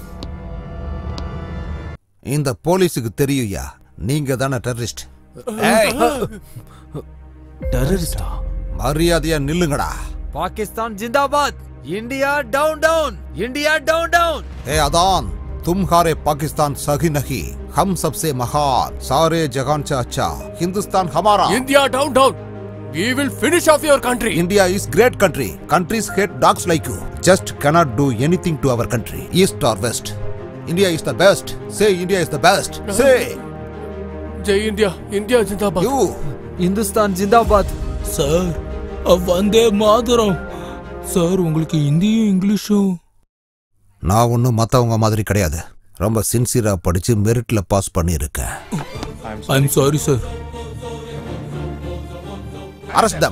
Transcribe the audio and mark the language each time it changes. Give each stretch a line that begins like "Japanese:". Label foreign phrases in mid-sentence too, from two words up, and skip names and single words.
Tamil: இந்த போலீஸுக்கு தெரியுயா, நீங்க தானே டெரரிஸ்ட். டெரரிஸ்டா? மரியாதையா நில்லுங்கடா.
English: பாகிஸ்தான் ஜிந்தாபாத், India down down, India down down.
Tamil: அதான்
Hindi: तुम्हारे पाकिस्तान सही नहीं, हम सबसे महान, सारे जहान से अच्छा, हिंदुस्तान हमारा।
English: India down down. We will finish off your country. India is great country. Countries hate dogs like you. Just cannot do anything to our country, east or west. India is the best. Say India is the best. Say. Jai India. India Zindabad. You.
Hindi: हिंदुस्तान ज़िंदाबाद.
Tamil: சார்
Sanskrit: वन्दे मातरम्.
Tamil: சார் உங்களுக்கு ஹிந்தியும் இங்கிலீஷும். நான் ஒன்றும் மற்றவங்க மாதிரி கிடையாது. ரொம்ப சின்சியரா படிச்சு மெரிட்ல பாஸ் பண்ணியிருக்கேன்.
English: I'm sorry sir. arrest them.